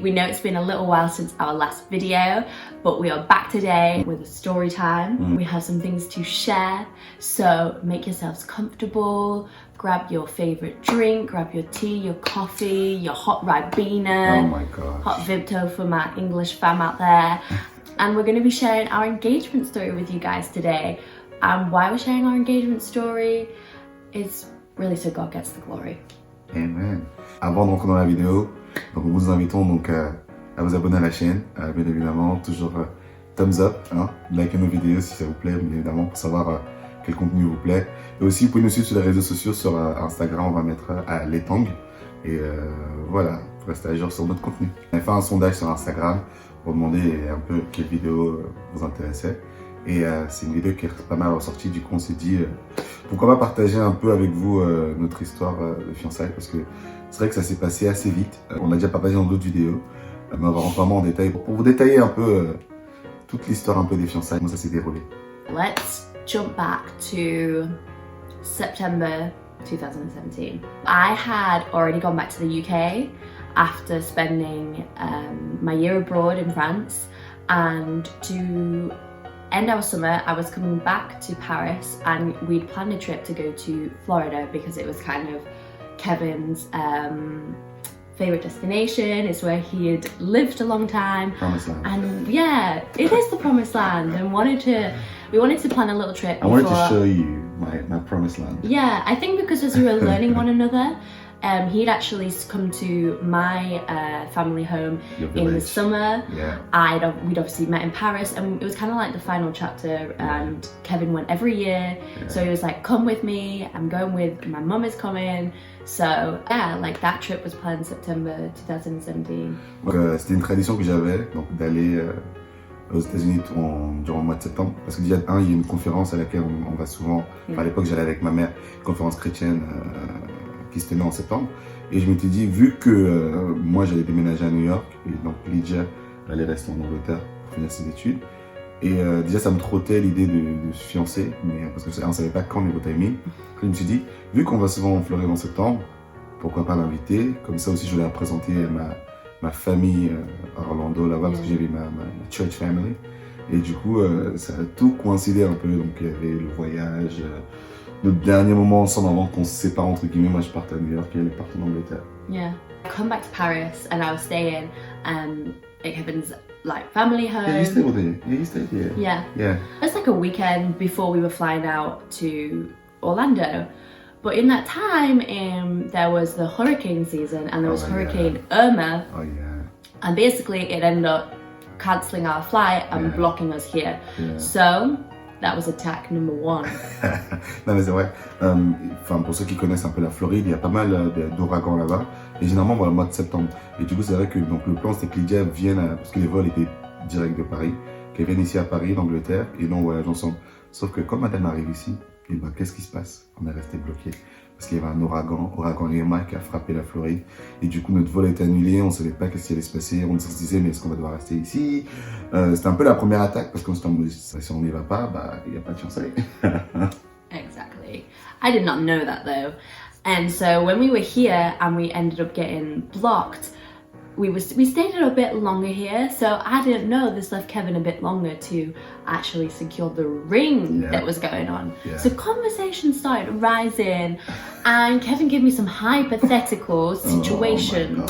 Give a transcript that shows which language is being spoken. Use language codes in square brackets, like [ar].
[en] We know it's been a little while since our last video, but we are back today with a story time. We have some things to share, so make yourselves comfortable, grab your favorite drink, grab your tea, your coffee, your hot Ribena. Oh my gosh. Hot Vimto for my English fam out there. And we're going to be sharing our engagement story with you guys today. And why we're sharing our engagement story is really so God gets the glory. Amen. [fr] Avant de rentrer dans la vidéo, donc nous vous invitons donc à vous abonner à la chaîne, bien évidemment, toujours [en] thumbs up, [fr] hein, likez nos vidéos si ça vous plaît, bien évidemment, pour savoir quel contenu vous plaît. Et aussi, vous pouvez nous suivre sur les réseaux sociaux, sur Instagram, on va mettre à l'étang. Et voilà, pour rester à jour sur notre contenu. On a fait un sondage sur Instagram pour demander un peu quelle vidéo vous intéressait. Et c'est une vidéo qui est pas mal ressortie, du coup on s'est dit pourquoi pas partager un peu avec vous notre histoire de fiançailles, parce que c'est vrai que ça s'est passé assez vite. On a déjà partagé dans d'autres vidéos, mais on va rentrer vraiment en détail pour vous détailler un peu toute l'histoire un peu des fiançailles, comment ça s'est déroulé. [en] Let's jump back to September 2017. I had already gone back to the UK after spending my year abroad in France, and to end our summer I was coming back to Paris, and we'd planned a trip to go to Florida because it was kind of Kevin's favorite destination. It's where he had lived a long time. Promised land. And yeah, it is the promised land, and we wanted to plan a little trip I wanted to show you my promised land. Yeah, I think because as we were learning one another, he'd actually come to my family home in the summer. Yeah. We'd obviously met in Paris, and it was kind of like the final chapter, and Kevin went every year. Yeah. So he was like, come with me, I'm going with, my mum is coming. So yeah, like that trip was planned September 2017. [fr] Donc c'était une tradition que j'avais, donc d'aller aux États-Unis durant le mois de septembre, parce qu'il y a une conférence à laquelle on va souvent. Enfin, à l'époque j'allais avec ma mère, une conférence chrétienne qui se tenait en septembre, et je m'étais dit, vu que moi j'allais déménager à New York, et donc Lydia allait rester en Angleterre pour finir ses études, et déjà ça me trottait l'idée de se fiancer, mais parce qu'on ne savait pas quand niveau timing. Je me suis dit, vu qu'on va souvent en Floride en septembre, pourquoi pas l'inviter, comme ça aussi je voulais présenter ma famille à Orlando là-bas, parce que j'avais ma [en] church family, [fr] et du coup ça a tout coïncidé un peu, donc il y avait le voyage, notre dernier moment ensemble avant qu'on se sépare entre guillemets. Moi je partais à New York et elle partait en Angleterre. [en] Yeah, I come back to Paris and I was staying at Kevin's like family home. Yeah, you stayed with it. Yeah, you stayed here. Yeah. Yeah. It was like a weekend before we were flying out to Orlando. But in that time, there was the hurricane season, and there was Hurricane Irma. Oh yeah. And basically it ended up cancelling our flight and blocking us here. Yeah. So that was attack number one. [fr] Non mais c'est vrai. Enfin, pour ceux qui connaissent un peu la Floride, il y a pas mal d'ouragans là-bas. Et généralement dans le mois de septembre. Et du coup c'est vrai que donc, le plan c'était que Lydia vienne, parce que les vols étaient directs de Paris, qu'elle vienne ici à Paris, d'Angleterre, et nous on voyage ensemble. Sauf que quand madame arrive ici, et ben qu'est-ce qui se passe? On est resté bloqué. Parce qu'il y avait un ouragan Irma qui a frappé la Floride. Et du coup, notre vol a été annulé, on ne savait pas qu'est-ce qui allait se passer. On se disait, mais est-ce qu'on va devoir rester ici? C'était un peu la première attaque, parce qu'on se dit, si on n'y va pas, bah, il n'y a pas de fiançailles. [en] Exactly. I did not know that though. And so when we were here and we ended up getting blocked, we stayed a bit longer here, so I didn't know this left Kevin a bit longer to actually secure the ring that was going on. Yeah. So conversation started rising, and Kevin gave me some hypothetical situations.